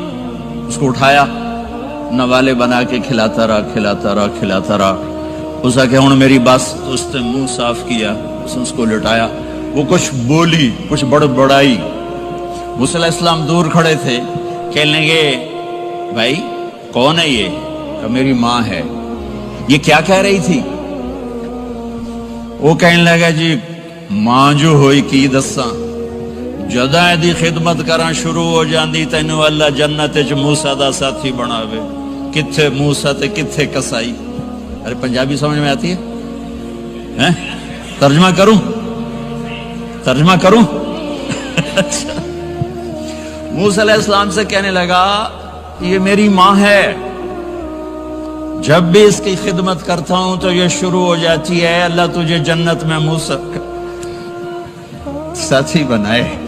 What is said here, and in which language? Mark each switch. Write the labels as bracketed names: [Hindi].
[Urdu] اس کو اٹھایا، نوالے بنا کے کھلاتا رہا کھلاتا رہا کھلاتا رہا. اس کہ ہوں میری بس. اس نے منہ صاف کیا، اس کو لٹایا. وہ کچھ بولی، کچھ بڑبڑائی. موسیٰ علیہ السلام دور کھڑے تھے. کہنے لگے بھائی کون ہے یہ؟ کہ میری ماں ہے. یہ کیا کہہ رہی تھی؟ وہ کہنے لگا جی [Punjabi] ماں جو ہوئی کی دساں، جداں دی خدمت کراں شروع ہو جاندی تینوں اللہ جنت وچ موسیٰ دا ساتھی بناوے. کتھے موسیٰ تے کتھے کسائی. [Urdu] ارے پنجابی سمجھ میں آتی ہے؟ ترجمہ کروں؟ ترجمہ کروں؟ اچھا. موسیٰ علیہ السلام سے کہنے لگا یہ میری ماں ہے، جب بھی اس کی خدمت کرتا ہوں تو یہ شروع ہو جاتی ہے اللہ تجھے جنت میں موسیٰ ساتھی بنائے.